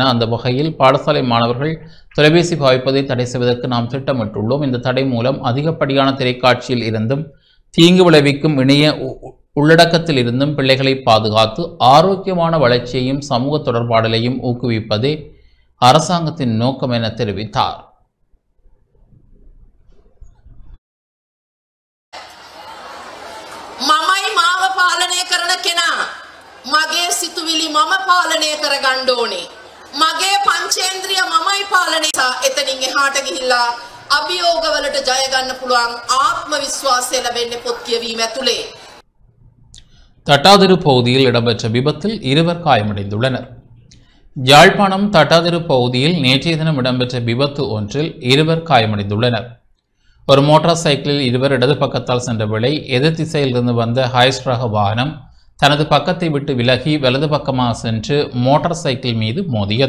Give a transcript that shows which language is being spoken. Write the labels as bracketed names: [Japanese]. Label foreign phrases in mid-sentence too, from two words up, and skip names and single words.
[Tamil] அந்த வகையில் பாடசாலை மாணவர்கள் தொலைபேசி பாவிப்பதை தடை செய்வதற்கு நாம் திட்டமிட்டுள்ளோம். இந்த தடை மூலம் அதிகப்படியான திரைக்காட்சியில் இருந்தும் தீங்கு விளைவிக்கும் இணைய உள்ளடக்கத்தில் இருந்தும் பிள்ளைகளை பாதுகாத்து ஆரோக்கியமான வளர்ச்சியையும் சமூக தொடர்பாடலையும் ஊக்குவிப்பதே அரசாங்கத்தின் நோக்கம் என தெரிவித்தார். [Sinhala] මමයි මාව පාලනය කරන කෙනා මගේ සිතුවිලි මම පාලනය කරගන්න ඕනේ. මගේ පංචේන්ද්‍රිය මමයි පාලනය. එතනින් එහාට ගිහිල්ලා අභියෝගවලට ජය ගන්න පුළුවන් ආත්ම විශ්වාසය ලැබෙන්නේ පොත් කියවීම ඇතුලේ. [Tamil] தட்டாதிரு பகுதியில் இடம்பெற்ற விபத்தில் 2 காயமடைந்துள்ளனர். யாழ்ப்பாணம் தட்டாதிரு பகுதியில் நேற்றைய தினம் இடம்பெற்ற விபத்து ஒன்றில் 2 காயமடைந்துள்ளனர். ஒரு மோட்டார் சைக்கிளில் 2 இடது பக்கத்தால் சென்ற வேளை எதிர் திசையில் இருந்து வந்த ஹைஸ் ரக வாகனம் தனது பக்கத்தை விட்டு விலகி வலது பக்கமாக சென்று மோட்டார் சைக்கிள் மீது மோதியது.